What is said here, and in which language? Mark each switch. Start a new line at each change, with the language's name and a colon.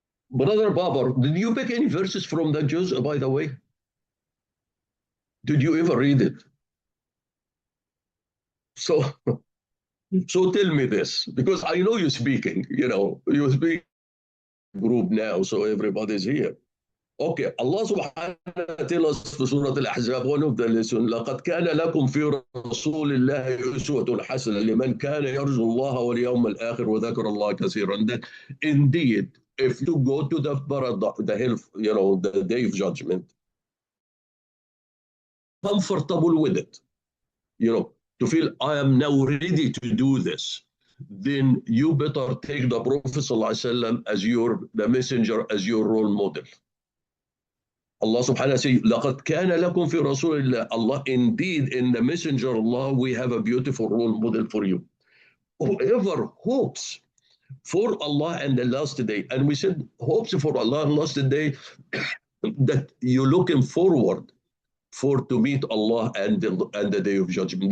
English: Brother Babar, did you pick any verses from that juz, by the way? Did you ever read it? So tell me this, because I know you're speaking, you speak group now, so everybody's here. Okay, Allah subhanahu wa ta'ala tells us في Surah Al-Ahzab, one of the lessons,
Arabic: لَقَدْ كَانَ لَكُمْ فِي رَسُولِ اللَّهِ أُسْوَةٌ حَسَنَةٌ لِمَنْ كَانَ يَرْجُو اللَّهَ وَالْيَوْمَ الْآخِرَ وَذَكَرَ اللَّهَ كَثِيرًا.
English: That indeed, if you go to the hell, the day of judgment, comfortable with it, to feel I am now ready to do this, then you better take the Prophet ﷺ as the messenger, as your role model. Allah subhanahu wa ta'ala says,
Arabic: لَقَدْ كَانَ لَكُمْ فِي رَسُولِ اللَّهِ.
English: Allah, indeed, in the messenger Allah, we have a beautiful role model for you. Whoever hopes for Allah and the last day, and we said hopes for Allah and last day, that you're looking forward to meet Allah and the day of judgment.